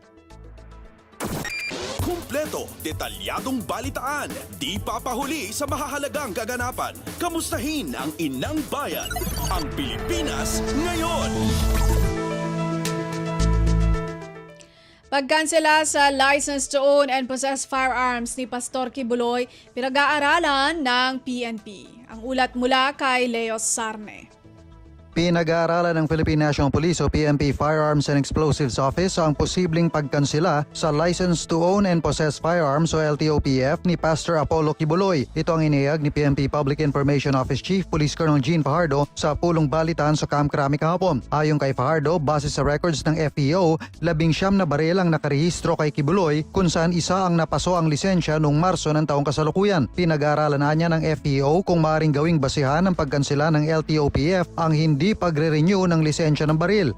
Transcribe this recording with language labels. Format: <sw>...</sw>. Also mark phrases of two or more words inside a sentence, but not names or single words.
<tl>Kumpleto, detalyadong balitaan, di papahuli sa mahahalagang kaganapan. Kamustahin ang inang bayan, ang Pilipinas ngayon. Pagkansela sa</tl> <en>license to own and possess firearms</en> <tl>ni Pastor Kibuloy, pinag-aaralan ng PNP. Ang ulat mula kay Leo Sarne. Pinag-aaralan ng Philippine National Police o PNP Firearms and Explosives Office ang posibleng pagkansela sa</tl> <en>License to Own and Possess Firearms</en> <tl>o LTOPF ni Pastor Apollo Kibuloy. Ito ang inihayag ni PNP Public Information Office Chief Police Colonel Jean Fajardo sa pulong balitaan sa Camp Crame kahapon. Ayon kay Fajardo, base sa records ng FEO, 19 na baril ang nakarehistro kay Kibuloy kung saan isa ang napaso ang lisensya noong Marso ng taong kasalukuyan. Pinag-aaralan na niya ng FEO kung maaaring gawing basihan ng pagkansela ng LTOPF ang hindi pagre-renew ng lisensya ng baril.</tl>